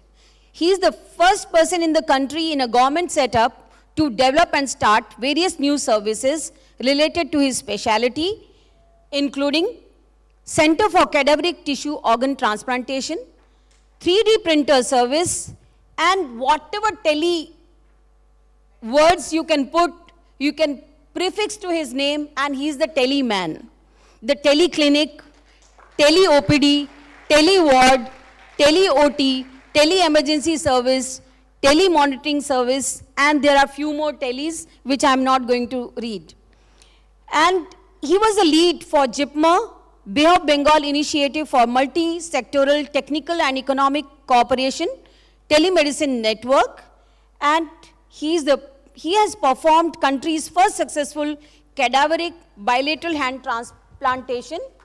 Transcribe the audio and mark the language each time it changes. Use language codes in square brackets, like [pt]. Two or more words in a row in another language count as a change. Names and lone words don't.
[en] He is the first person in the country in a government setup to develop and start various new services related to his specialty, including Center for Cadaveric Tissue Organ Transplantation, 3D printer service, and whatever tele words you can put, you can prefix to his name, and he's the tele man. The tele clinic, tele OPD, tele ward, tele OT, tele emergency service, tele monitoring service, and there are few more teles which I'm not going to read. And he was the lead for JIPMA, Bay of Bengal Initiative for Multi-Sectoral Technical and Economic Cooperation, Telemedicine Network, and he has performed country's first successful cadaveric bilateral hand transplantation.